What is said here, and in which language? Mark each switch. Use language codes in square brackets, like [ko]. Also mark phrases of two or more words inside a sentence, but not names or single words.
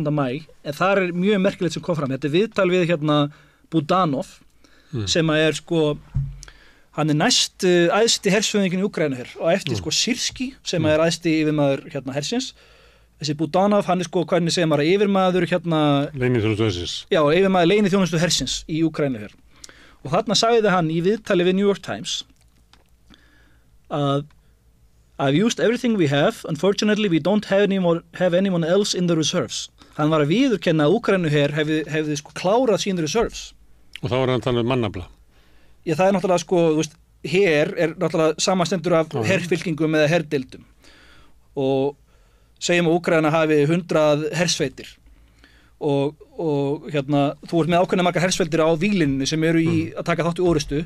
[is] maí, en þar mjög merkilegt sem kom fram. Þetta viðtal við Budanov sem að sko hann næst æðsti hersföðingin í Úkraínu hér og eftir sko Sirski sem æðsti yfirmaður hersins. Þessi Budanov, hann sko hvernig segir maður yfirmaður leyniþjónustu hersins. Já, yfirmaður leyniþjónustu hersins í Úkraínu hér. Og þarna sagði hann í viðtali við New York Times að [en] I've used everything we have, unfortunately we don't have anyone else in the reserves. [is] Hann var að viðurkenna að Úkraínu hér hefði sko klárað sín reserves. Og þá var hann að tala mannafla. Já, það náttúrulega sko, þú veist, her náttúrulega samastendur af herfylkingum eða herdeildum og segjum að Úkraína hafi 100 hersveitir og þú ert með ákveðna margar hersveitir á víglínunni sem eru í að taka þátt í orustu.